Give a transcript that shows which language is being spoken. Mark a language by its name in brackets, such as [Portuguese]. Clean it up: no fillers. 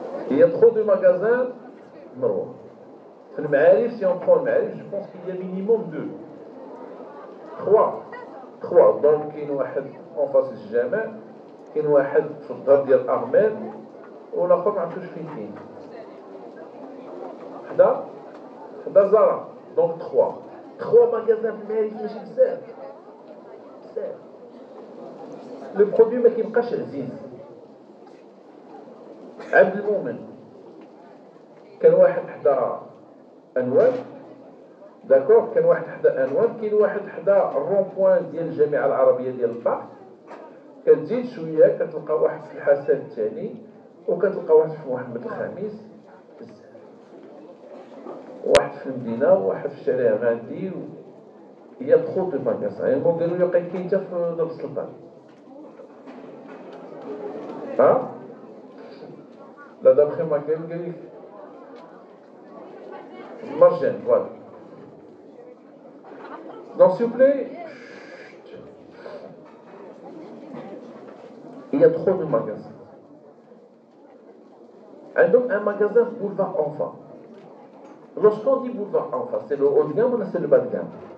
[French] Il y a trop de magasins Marwa. Le Ma'arif, si on prend le Ma'arif, je pense qu'il y a minimum 2. 3. Donc, il y a un en face du Jama, il y a un [Arabic] في الدار ديال أرمل والآخر ما عرفتوش فين. حدا زارا. [French] Donc 3. [Arabic] 3 magasins في المعارف ماشي بزاف. [French] Le produit [Arabic] ما كيبقاش عزيز. عبد المؤمن كان واحد حدا أنوار. داكور كان واحد حدا أنوار كاين واحد حدا الرون بوان ديال الجامعة العربية ديال البحر. كتزيد شويه كتلقى واحد في الحسن الثاني وكتلقى واحد في محمد الخامس بزاف. واحد في المدينه وواحد في الشارع غاندي هي تخوض دو ماغازان. يعني قالوا لي كاين حتى في دار السلطان. ها لا دابخي ما قال لي مرجان فوالا. [French] Donc s'il vous plaît, il y a trop de magasins. Donc un magasin boulevard enfant. Lorsqu'on dit boulevard enfant, c'est le haut de gamme ou c'est le bas de gamme?